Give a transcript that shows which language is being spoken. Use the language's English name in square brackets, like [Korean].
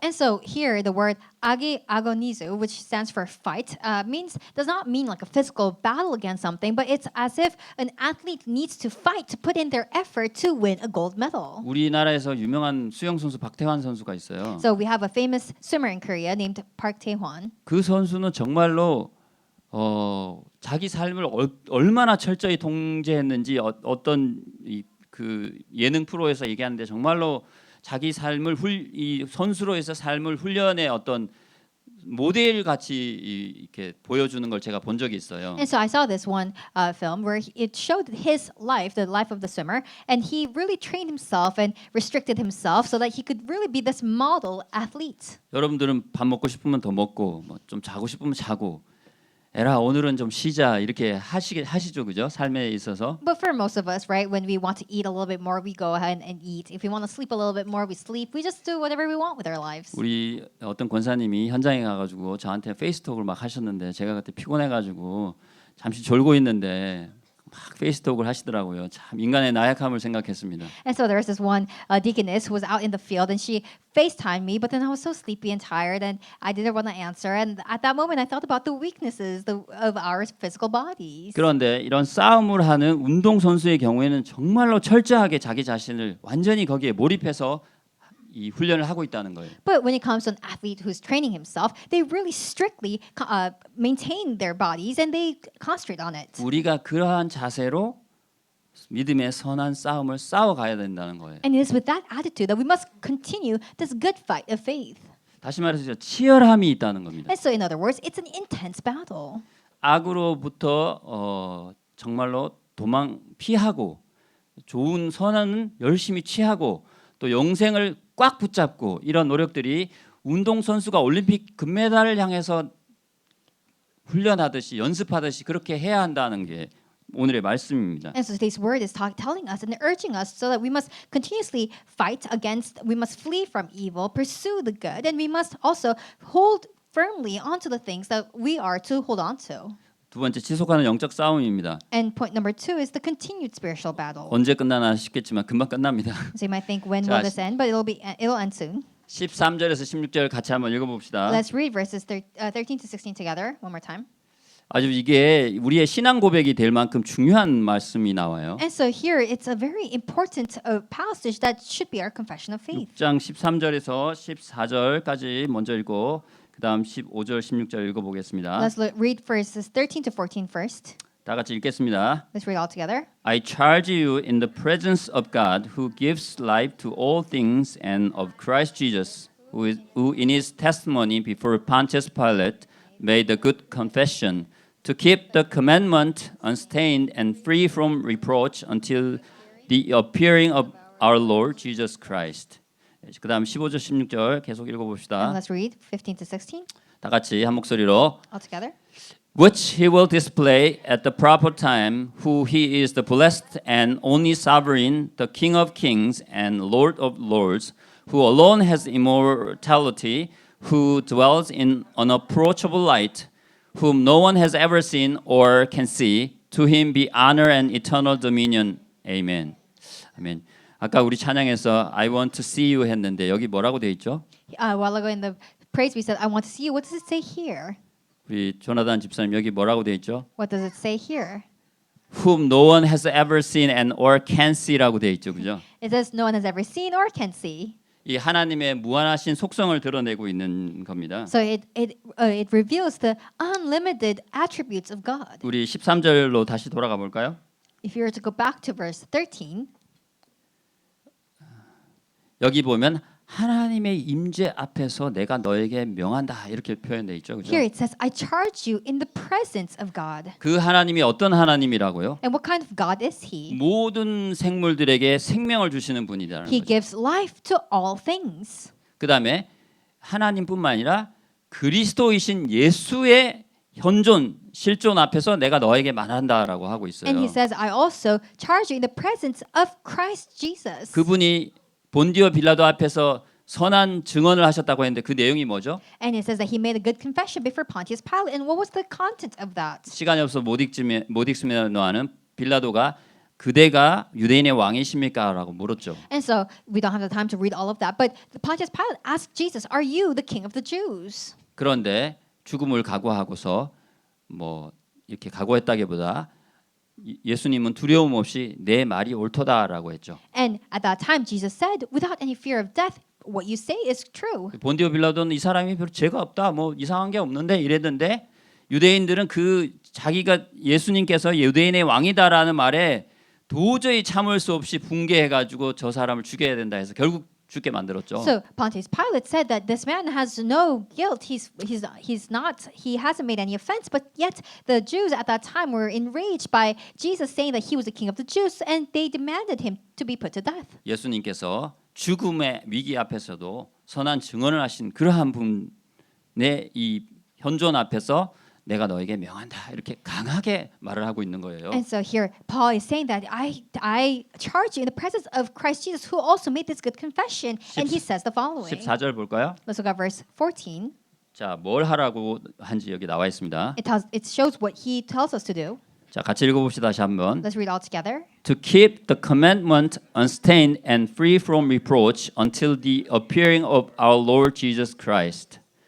[English] And so here the word agonizo, which stands for fight, does not mean like a physical battle against something, but it's as if an athlete needs to fight to put in their effort to win a gold medal. [Korean] 우리나라에서 유명한 수영 선수 박태환 선수가 있어요. [English] So we have a famous swimmer in Korea named Park Tae-hwan. [Korean] 그 선수는 정말로 자기 삶을 얼마나 철저히 통제했는지 어떤 그 예능 프로에서 얘기하는데 정말로 자기 삶을 이 선수로에서 삶을 훈련의 어떤 모델 같이 이렇게 보여주는 걸 제가 본 적이 있어요. [English] And so I saw this one film where it showed his life, the life of the swimmer, and he really trained himself and restricted himself so that he could really be this model athlete. [Korean] 여러분들은 밥 먹고 싶으면 더 먹고 좀 자고 싶으면 자고 에라 오늘은 좀 쉬자 이렇게 하시죠, 그죠? 삶에 있어서. [English] But for most of us, right, when we want to eat a little bit more, we go ahead and eat. If we want to sleep a little bit more, we sleep. We just do whatever we want with our lives. [Korean] 우리 어떤 권사님이 현장에 가가지고 저한테 페이스톡을 막 하셨는데 제가 그때 피곤해가지고 잠시 졸고 있는데 막 페이스톡을 하시더라고요. 참 인간의 나약함을 생각했습니다. [English] And so there was this one deaconess who was out in the field, and she FaceTimed me, but then I was so sleepy and tired, and I didn't want to answer. And at that moment, I thought about the weaknesses of our physical bodies. [Korean] 그런데 이런 싸움을 하는 운동 선수의 경우에는 정말로 철저하게 자기 자신을 완전히 거기에 몰입해서 이 훈련을 하고 있다는 거예요. [English] But when it comes to an athlete who's training himself, they really strictly maintain their bodies and they concentrate on it. [Korean] 우리가 그러한 자세로 믿음의 선한 싸움을 싸워가야 된다는 거예요. [English] And it is with that attitude that we must continue this good fight of faith. [Korean] 다시 말해서 치열함이 있다는 겁니다. [English] And so, in other words, it's an intense battle. [Korean] 악으로부터 정말로 도망 피하고 좋은 선언은 열심히 취하고 또 영생을 꽉 붙잡고 이런 노력들이 운동 선수가 올림픽 금메달을 향해서 훈련하듯이 연습하듯이 그렇게 해야 한다는 게 오늘의 말씀입니다. [English] And so today's word is telling us and urging us so that we must continuously fight against, we must flee from evil, pursue the good, and we must also hold firmly onto the things that we are to hold on to. [Korean] 두 번째 지속하는 영적 싸움입니다. [English] And point number 2 is the continued spiritual battle. [Korean] 언제 끝나나 싶겠지만 금방 끝납니다. [English] So you might think, when [Korean] 자, [English] will this end? But it'll end soon. [Korean] 13절에서 16절 같이 한번 읽어봅시다. [English] Let's read verses 13 to 16 together one more time. [Korean] 아주 이게 우리의 신앙 고백이 될 만큼 중요한 말씀이 나와요. [English] And so here it's a very important passage that should be our confession of faith. [Korean] 6장 13절에서 14절까지 먼저 읽고 그다음 15절 16절 읽어보겠습니다. [English] Let's read verses 13 to 14 first. [Korean] 다 같이 읽겠습니다. [English] Let's read all together. I charge you in the presence of God who gives life to all things and of Christ Jesus who in his testimony before Pontius Pilate made a good confession to keep the commandment unstained and free from reproach until the appearing of our Lord Jesus Christ. [Korean] 그다음 15절 16절 계속 읽어봅시다. [English] And let's read 15 to 16 [Korean] 다 같이 한 목소리로 [English] all together. which he will display at the proper time, who he is the blessed and only sovereign, the King of kings and Lord of lords, who alone has immortality, who dwells in unapproachable light, whom no one has ever seen or can see. To him be honor and eternal dominion. Amen. 아멘. [Korean] 아까 우리 찬양에서 [English] I want to see you [Korean] 했는데 여기 뭐라고 돼 있죠? [English] A while ago in the praise we said, I want to see you. What does it say here? [Korean] 우리 조나단 집사님 여기 뭐라고 돼 있죠? [English] What does it say here? Whom no one has ever seen and or can see라고 [Korean] 돼 있죠, 그죠? [English] It says no one has ever seen or can see. [Korean] 이 하나님의 무한하신 속성을 드러내고 있는 겁니다. [English] So it reveals the unlimited attributes of God. [Korean] 우리 13절로 다시 돌아가 볼까요? [English] If you were to go back to verse 13, [Korean] 여기 보면 하나님의 임재 앞에서 내가 너에게 명한다 이렇게 표현돼 있죠, 그죠? [English] here it says, I charge you in the presence of God. [Korean] 그 하나님이 어떤 하나님이라고요? [English] And what kind of God is He? [Korean] 모든 생물들에게 생명을 주시는 분이라는 [English] He [Korean] 거죠. [English] gives life to all things. [Korean] 그다음에 하나님뿐만 아니라 그리스도이신 예수의 현존 실존 앞에서 내가 너에게 말한다라고 하고 있어요. [English] And He says, I also charge you in the presence of Christ Jesus. [Korean] 그분이 본디오 빌라도 앞에서 선한 증언을 하셨다고 했는데 그 내용이 뭐죠? [English] And it says that He made a good confession before Pontius Pilate. And what was the content of that? [Korean] 시간이 없어 못 읽으면은 빌라도가 그대가 유대인의 왕이십니까라고 물었죠. [English] And so we don't have the time to read all of that. But Pontius Pilate asked Jesus, Are you the king of the Jews? [Korean] 그런데 죽음을 각오하고서 뭐 이렇게 각오했다기보다 예수님은 두려움 없이 내 말이 옳도다라고 했죠. [English] And at that time, Jesus said, without any fear of death, what you say is true. [Korean] 본디오 빌라도는 이 사람이 별 죄가 없다, 뭐 이상한 게 없는데 이랬는데 유대인들은 그 자기가 예수님께서 유대인의 왕이다라는 말에 도저히 참을 수 없이 붕괴해가지고 저 사람을 죽여야 된다 해서 결국 죽게 만들었죠. [English] So Pontius Pilate said that this man has no guilt. He hasn't made any offense. But yet the Jews at that time were enraged by Jesus saying that he was the king of the Jews, and they demanded him to be put to death. [Korean] 예수님께서 죽음의 위기 앞에서도 선한 증언을 하신 그러한 분의 이 현존 앞에서 내가 너에게 명한다 이렇게 강하게 말을 하고 있는 거예요. [English] And so here Paul is saying that I charge you in the presence of Christ Jesus, who also made this good confession. And he says the following. [Korean] 14절 볼까요? [English] Let's look at verse 14. [Korean] 자, 뭘 하라고 한지 여기 나와 있습니다. [English] It shows what he tells us to do. [Korean] 자, 같이 읽어봅시다. 다시 한번. [English] Let's read all together. To keep the commandment unstained and free from reproach until the appearing of our Lord Jesus Christ.